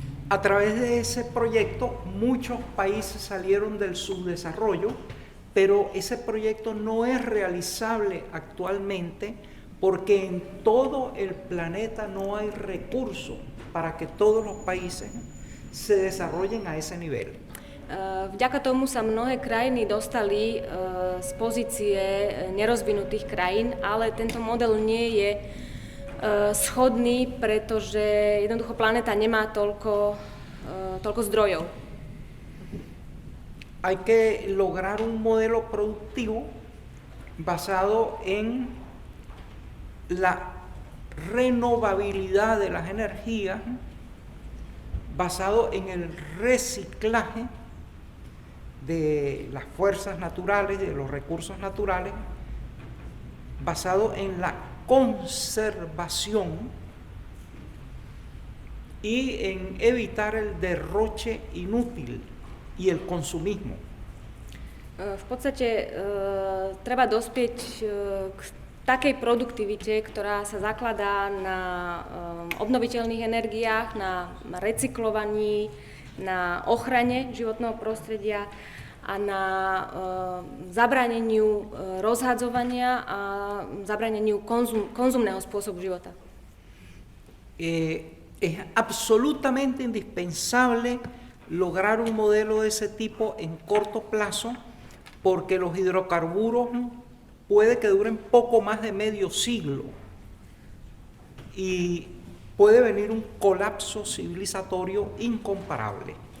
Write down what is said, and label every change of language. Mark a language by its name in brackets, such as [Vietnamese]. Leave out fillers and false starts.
[Spanish] A través de ese proyecto muchos países salieron del subdesarrollo, pero ese proyecto no es realizable actualmente porque en todo el planeta no hay recursos para que todos los países se desarrollen a ese nivel. [Slovak] Vďaka tomu sa mnohé krajiny dostali z pozície nerozvinutých krajín, ale tento model nie je schodný, pretože jednoducho planéta nemá toľko zdrojov. [Spanish] Hay que lograr un modelo productivo basado en la renovabilidad de las energías, basado en el reciclaje de las fuerzas naturales, de los recursos naturales, basado en la conservación y en evitar el derroche inútil y el consumismo. [Slovak] V podstate treba dospieť k takej produktivite, ktorá sa zakladá na obnoviteľných energiách, na recyklovaní, na ochrane životného prostredia a na zabráneniu rozhadzovania a zabráneniu konzumného spôsobu života. [Spanish] Es absolutamente indispensable lograr un modelo de ese tipo en corto plazo porque los hidrocarburos puede que duren poco más de medio siglo y puede venir un colapso civilizatorio incomparable.